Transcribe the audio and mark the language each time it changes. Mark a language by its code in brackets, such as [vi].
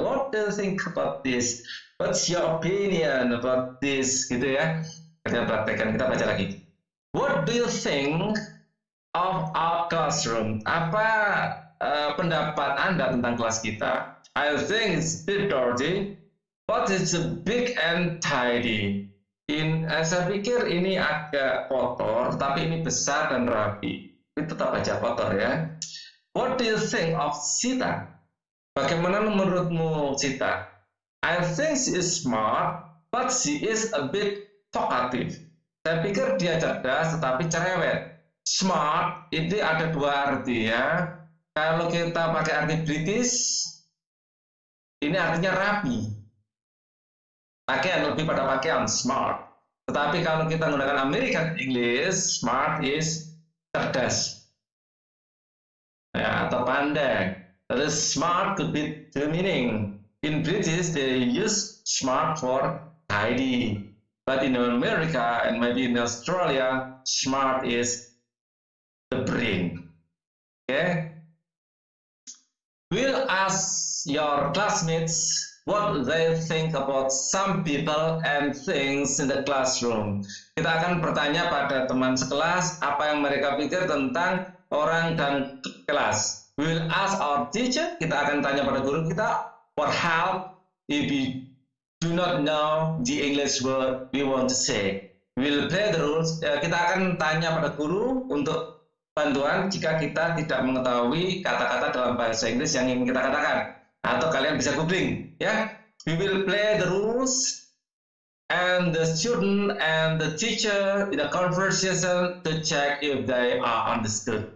[en] What do you think about this? What's your opinion about this? [id] Gitu ya. Kalian praktekkan, kita baca lagi. [en] What do you think of our classroom? [id] Apa pendapat Anda tentang kelas kita? [en] I think it's a bit dirty, but it's big and tidy. [id] Saya pikir ini agak kotor, tapi ini besar dan rapi. Itu tetap aja kotor ya. [en] What do you think of Sita? [id] Bagaimana menurutmu Sita? [en] I think she is smart, but she is a bit talkative. [id] Saya pikir dia cerdas tetapi cerewet. Smart ini ada dua arti ya. Kalau kita pakai arti British, ini artinya rapi. Pakaian lebih pada pakaian, smart. Tetapi kalau kita menggunakan American English, smart is cerdas. Ya, atau pandai. [en] That is smart could be the meaning. In British, they use smart for tidy. But in America and maybe in Australia, smart is the brain. Okay? We'll ask your classmates what they think about some people and things in the classroom. [id] Kita akan bertanya pada teman sekelas apa yang mereka pikir tentang orang dan kelas. [en] We'll ask our teacher, [id] kita akan tanya pada guru kita, [en] for help if we do not know the English word we want to say. We'll play the rules. [id] Kita akan tanya pada guru untuk bantuan jika kita tidak mengetahui kata-kata dalam bahasa Inggris yang ingin kita katakan. Atau kalian bisa googling, ya. [en] We will play the rules and the student and the teacher in a conversation to check if they are understood.